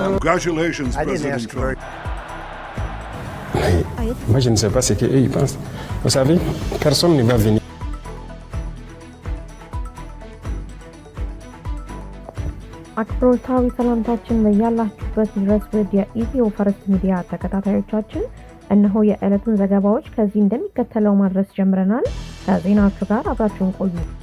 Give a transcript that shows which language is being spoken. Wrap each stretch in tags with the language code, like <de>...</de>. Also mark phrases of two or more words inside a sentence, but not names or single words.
<en>Congratulations, President Trump.</en> <fr>Moi, je ne sais pas ce qu'eux ils pensent. Vous savez, personne ne va venir.</fr> <am>አክብሮታዊ ሰላምታችን በያላችሁበት ድረስ ወደ ኢትዮ ፈርስት ሚዲያ ተከታታዮቻችን እነሆ የዕለቱን ዘገባዎች ከዚህ እንደሚከተለው ማድረስ ጀምረናል። ከዜናዎቹ ጋር አብራችሁን ቆዩ።</am>